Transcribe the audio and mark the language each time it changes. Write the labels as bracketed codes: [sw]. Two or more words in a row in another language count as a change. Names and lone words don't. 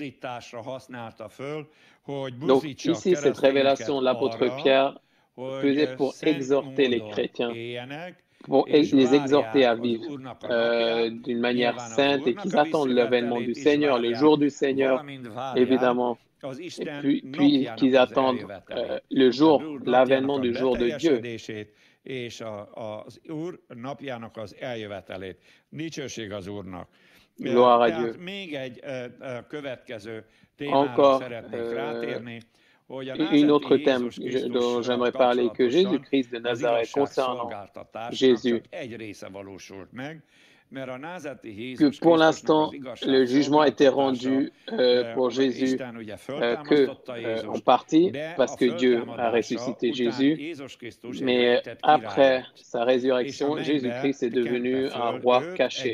[fr] Donc ici, cette révélation, l'apôtre Pierre faisait pour exhorter les chrétiens, pour les exhorter à vivre d'une manière sainte, et qu'ils attendent l'avènement du Seigneur, le jour du Seigneur, évidemment, et puis qu'ils attendent l'avènement du jour de Dieu. [hu] És az Úr napjának az eljövetelét. Dicsőség az Úrnak. [fr] Gloire à Dieu. [hu] Tehát még egy következő témára szeretnék rátérni. [fr] Une autre thème dont j'aimerais parler, que Jésus-Christ de Nazareth, concernant Jésus, que pour l'instant, le jugement a été rendu pour Jésus en partie parce que Dieu a ressuscité Jésus, mais après sa résurrection, Jésus-Christ est devenu un roi caché.